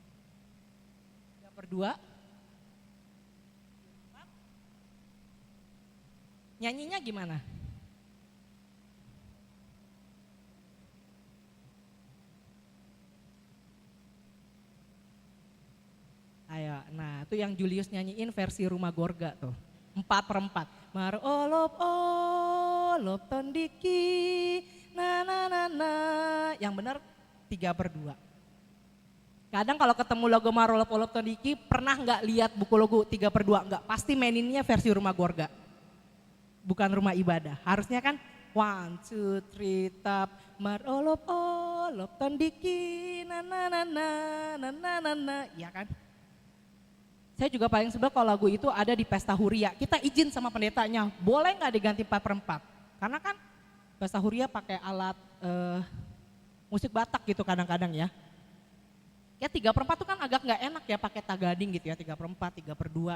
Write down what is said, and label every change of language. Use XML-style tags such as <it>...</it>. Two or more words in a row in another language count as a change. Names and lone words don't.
<id>3/2. Nyanyinya gimana? Ayo, nah itu yang Julius nyanyiin versi Rumah Gorga tuh. 4/4.</id> <bbc>Mar olop olop tondiki na na na na.</bbc> <id>Yang benar 3/2. Kadang kalau ketemu logo Marolop Olop Tondiki, pernah nggak lihat buku logo 3/2? Nggak, pasti maininnya versi rumah keluarga. Bukan rumah ibadah. Harusnya kan 1, 2, 3 tap</id> <bbc>Marolop Olop Tondiki na na na na na na na na.</bbc> <id>Ya kan? Saya juga paling sebel kalau lagu itu ada di</id> <bbc>pesta huria.</bbc> <id>Kita izin sama pendetanya, boleh nggak diganti 4/4? Karena kan</id> <bbc>pesta huria</bbc> <id>pakai alat musik Batak gitu kadang-kadang ya. Ya 3/4 tuh kan agak nggak enak ya pakai tagading gitu ya, 3/4, 3/2.</id>